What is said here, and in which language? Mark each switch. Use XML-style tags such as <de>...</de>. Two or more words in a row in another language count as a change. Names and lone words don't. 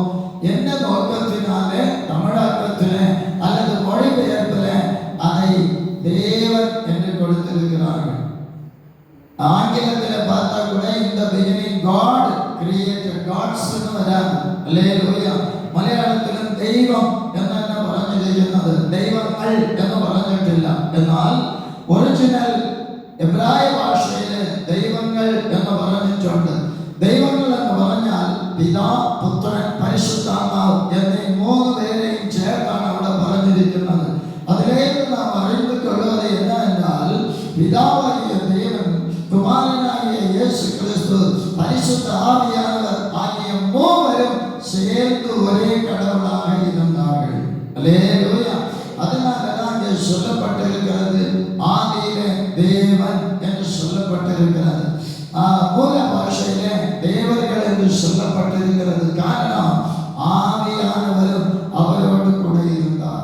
<ta>என்ன நோக்கத்தினாலே தமிழாக்கத்திலே அல்லது மொழிபெயர்ப்பில் அதை தேவன் என்று கொடுத்திருக்கிறார்கள். ஆங்கிலத்தில் பார்த்தா கூட இந்த</ta> <en>beginning God created Gods</en> <ta>வராது. அல்லேலூயா.</ta> <ml>മലയാളത്തിലും ദൈവം എന്നാണ് പറഞ്ഞിരിക്കുന്നത്, ദൈവങ്ങൾ എന്ന് പറഞ്ഞിട്ടില്ല. എന്നാൽ ഒറിജിനൽ എബ്രായ ഭാഷയിൽ ദൈവങ്ങൾ എന്ന് പറഞ്ഞിട്ടുണ്ട്. ദൈവങ്ങൾ എന്ന് പറഞ്ഞാൽ പിതാ, പുത്രൻ, പരിശുദ്ധാത്മാവ് എന്നീ മൂന്ന് പേരെയും ചേർത്താണ് അവിടെ പറഞ്ഞിരിക്കുന്നത്. അതിലേക്ക് നാം അറിഞ്ഞു കൊള്ളുന്നത് എന്നാൽ</ml> <ta>பிதாவாகிய தெய்வம் குமாரனாகிய இயேசு கிறிஸ்து பரிசுத்த ஆவியானவர் ஆகிய மூவரும் சேர்ந்து ஒரே கடவுளாக இருந்தார்கள். அல்லேலூயா. அதனாலதான் இங்கே சொல்லப்பட்டிருக்கிறது ஆதியிலே தேவன் என்று சொல்லப்பட்டிருக்கிறது. மூல பாஷையிலே தேவர்கள் என்று சொல்லப்பட்டிருக்கிறது. காரணம், ஆவியானவரும் அவரோடு கூட இருந்தார்.</ta>